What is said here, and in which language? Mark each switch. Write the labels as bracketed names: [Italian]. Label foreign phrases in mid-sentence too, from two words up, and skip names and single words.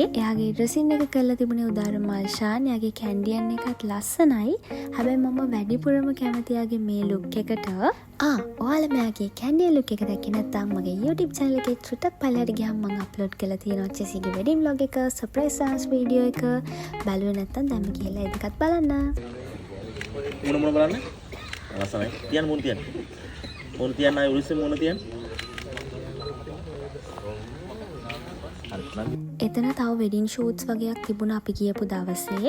[Sinhala] එයාගේ ඩ්‍රෙසින් එක කරලා තිබුණේ උදාර මල්ෂාන්. එයාගේ කැන්ඩියන් එකත් ලස්සනයි. හැබැයි මම වැඩිපුරම කැමති එයාගේ මේ ලුක් එකට. ඔයාලා මෙයාගේ කැන්ඩියන් ලුක් එක දැක්කේ නැත්නම් මගේ [English] YouTube channel [Sinhala] එකේ චුට්ටක් පල්ලෙහාට ගියාම මම අප්ලෝඩ් කරලා තියෙනවා චෙසීගේ [English] wedding vlog [Sinhala] එක, [English] surprise dance video එක. [Sinhala] බලුවේ නැත්නම් දැන්ම ගිහලා ඒ දෙකත් බලන්න. මොන බලන්න? ලස්සනයි. තියන්න මොන තියන්න? මොන තියන්න ආයේ උලිස්සේ මොන තියන්න? එතන තව [English] wedding shoots [Sinhala] වගේක් තිබුණා අපි ගියපු දවසේ.